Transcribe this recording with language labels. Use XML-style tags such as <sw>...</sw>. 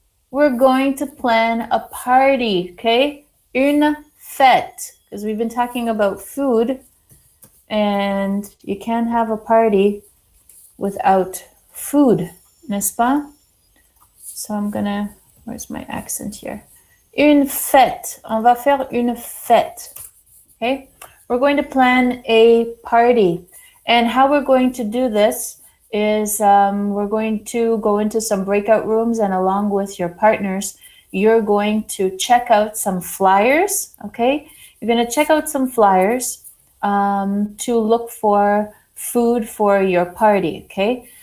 <en>We're going to plan a party, okay?</en> <fr>Une fête,</fr> <en>because we've been talking about food, and you can't have a party without food,</en> <fr>n'est-ce pas?</fr> <en>So I'm gonna, where's my accent here?</en> <fr>Une fête, on va faire une fête, okay?</fr> <en>We're going to plan a party, and how we're going to do this is we're going to go into some breakout rooms, and along with your partners, you're going to check out some flyers, okay? You're going to check out some flyers to look for food for your party, okay?</en>